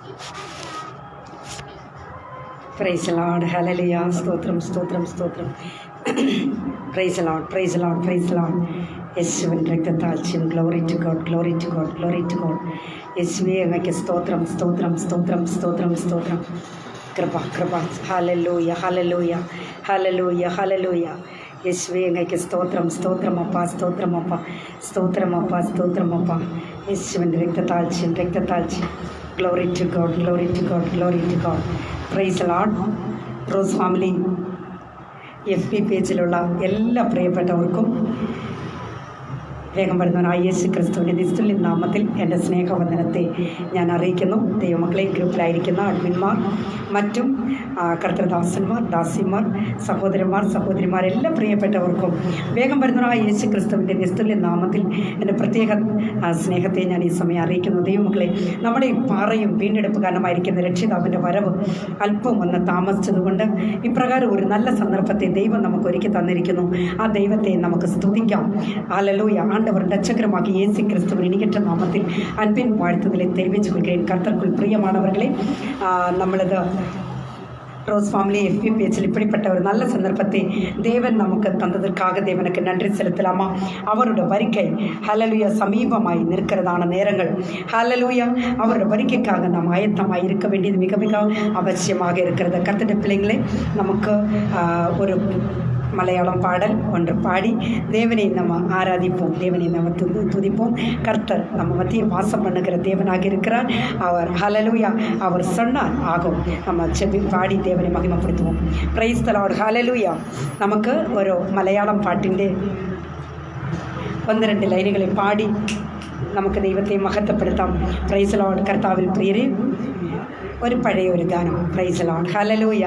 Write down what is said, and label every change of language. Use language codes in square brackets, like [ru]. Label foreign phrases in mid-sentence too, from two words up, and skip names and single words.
[en] praise Lord, hallelujah. സ്തോത്രം സ്തോത്രം സ്തോത്രം. praise Lord, praise Lord, praise Lord. [ml] യേശുവിൻ രക്തത്താഴ്ചയും. [en] glory to God, glory to God, glory to God. [ml] യേശുവേ അങ്ങയ്ക്ക് സ്തോത്രം സ്തോത്രം സ്തോത്രം സ്തോത്രം സ്തോത്രം. കൃപ കൃപ. ഹല്ലേലൂയ ഹല്ലേലൂയ ഹല്ലേലൂയ ഹല്ലേലൂയ. യേശുവേ അങ്ങയ്ക്ക് സ്തോത്രം സ്തോത്രമപ്പ സ്തോത്രമപ്പ സ്തോത്രമപ്പ സ്തോത്രമപ്പ. യേശുവിൻ്റെ രക്തത്താഴ്ചയും രക്തത്താഴ്ചയും. [en] glory to God, glory to God, glory to God. praise Lord. [ml] റോസ് ഫാമിലി FB പേജിലുള്ള എല്ലാ പ്രിയപ്പെട്ടവർക്കും വേഗം വരുന്നവനായ യേശു ക്രിസ്തുവിൻ്റെ നിസ്തുല്യ നാമത്തിൽ എൻ്റെ സ്നേഹവന്ദനത്തെ ഞാൻ അറിയിക്കുന്നു. ദൈവമക്കളെ, ഗ്രൂപ്പിലായിരിക്കുന്ന അഡ്മിന്മാർ, മറ്റും കർത്തൃദാസന്മാർ, ദാസിമാർ, സഹോദരന്മാർ, എല്ലാ പ്രിയപ്പെട്ടവർക്കും വേഗം വരുന്നവനായ യേശു ക്രിസ്തുവിൻ്റെ നിസ്തുല്യ നാമത്തിൽ എൻ്റെ പ്രത്യേക സ്നേഹത്തെ ഞാൻ ഈ സമയം അറിയിക്കുന്നു. ദൈവമക്കളെ, നമ്മുടെ പാറയും വീണ്ടെടുപ്പ് കാരണമായിരിക്കുന്ന രക്ഷിതാവിൻ്റെ വരവ് അല്പം ഒന്ന് താമസിച്ചതുകൊണ്ട് ഇപ്രകാരം ഒരു നല്ല സന്ദർഭത്തെ ദൈവം നമുക്ക് ഒരുക്കി തന്നിരിക്കുന്നു. ആ ദൈവത്തെ നമുക്ക് സ്തുതിക്കാം. ഹല്ലേലൂയ. [ta] ஆண்டவர் ரட்சகரமாகிய இயேசு கிறிஸ்துவின் இனியற்ற நாமத்தில் அன்பின் வாழ்த்துதலை தெரிவித்துக் கொள்கிறேன். கர்த்தருக்குள் பிரியமானவர்களே, நம்மளது ரோஸ் ஃபேமிலி FB பேஜில் இப்படிப்பட்ட ஒரு நல்ல சந்தர்ப்பத்தை தேவன் நமக்கு தந்ததற்காக தேவனுக்கு நன்றி செலுத்தலாமா? அவரோட வருகை ஹல்லேலூயா சமீபமாய் நிற்கிறதான நேரங்கள். ஹல்லேலூயா. அவரோட வருகைக்காக நாம் ஆயத்தமாய் இருக்க வேண்டியது மிக மிக அவசியமாக இருக்கிறது. கர்த்தருடைய பிள்ளைங்களே, நமக்கு ஒரு மலையாளம் பாடல் ஒன்று பாடி தேவனை நம்ம ஆராதிப்போம், தேவனை நம்ம துதிப்போம். கர்த்தர் நம்ம மத்தியில் வாசம் பண்ணுகிற தேவனாக இருக்கிறார். அவர் ஹல்லேலூயா, அவர் சொன்னார் ஆகும். நம்ம செவி பாடி தேவனை மகிமைப்படுத்துவோம். [en] praise the Lord, hallelujah. [ml] നമുക്ക് ഒരു മലയാളം പാട്ടിൻ്റെ 1-2 ലൈനുകളെ പാടി നമുക്ക് ദൈവത്തെ മഹത്വപ്പെടുത്താം. [en] praise the Lord. [ml] കർത്താവിൽ പ്രിയരെ, ഒരു പഴയ ഒരു ഗാനം. [en] praise the Lord, hallelujah.